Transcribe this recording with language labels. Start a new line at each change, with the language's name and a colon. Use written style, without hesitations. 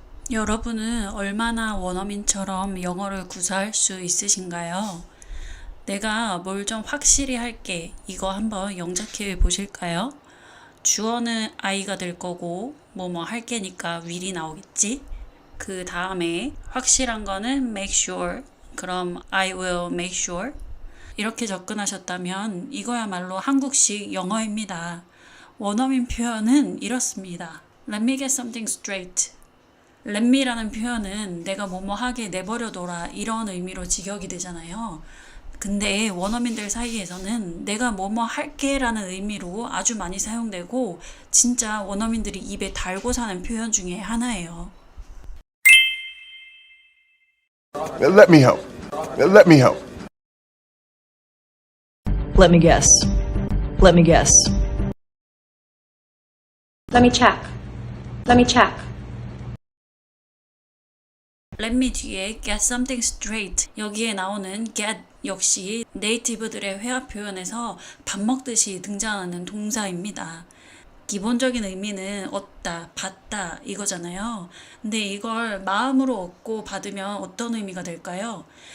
Korean: 여러분은 얼마나 원어민처럼 영어를 구사할 수 있으신가요? 내가 뭘 좀 확실히 할게. 이거 한번 영작해 보실까요? 주어는 I가 될 거고 뭐뭐 할게니까 will이 나오겠지? 그 다음에 확실한 거는
English: make sure. 그럼 I will make sure.
Korean: 이렇게 접근하셨다면 이거야말로 한국식 영어입니다. 원어민 표현은 이렇습니다.
English: Let me get something straight.
Korean: Let me라는 표현은 내가 뭐뭐 하게 내버려둬라 이런 의미로 직역이 되잖아요. 근데 원어민들 사이에서는 내가 뭐뭐 할게 라는 의미로 아주 많이 사용되고 진짜 원어민들이 입에 달고 사는 표현 중에 하나예요.
English: Let me help. Let me help. Let me guess. Let me guess. Let me check. Let me check. Let me 뒤에 get something straight.
Korean: 여기에 나오는 get 역시 네이티브들의 회화 표현에서 밥 먹듯이 등장하는 동사입니다. 기본적인 의미는 얻다, 받다 이거잖아요. 근데 이걸 마음으로 얻고 받으면 어떤 의미가 될까요?